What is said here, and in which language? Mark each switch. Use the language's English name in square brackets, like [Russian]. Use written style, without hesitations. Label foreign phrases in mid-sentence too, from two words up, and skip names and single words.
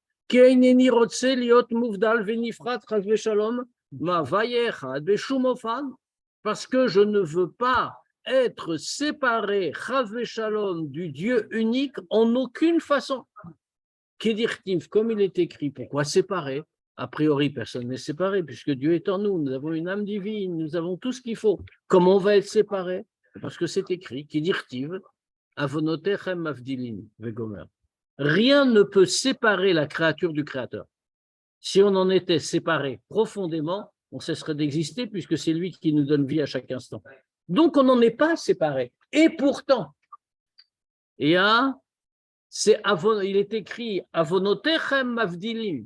[French] Parce que je ne veux pas être séparé, [Hebrew] חס ושלום, [French] du Dieu unique en aucune façon. Comme il est écrit, pourquoi séparer? A priori, personne n'est séparé, puisque Dieu est en nous, nous avons une âme divine, nous avons tout ce qu'il faut. Comment on va être séparé? Parce que c'est écrit, [Hebrew] עוונותיכם מבדילין וגומר. [French] Rien ne peut séparer la créature du Créateur. Si on en était séparé profondément, on cesserait d'exister, puisque c'est lui qui nous donne vie à chaque instant. Donc, on n'en est pas séparé. Et pourtant, il est écrit [Hebrew] עוונותיכם מבדילים.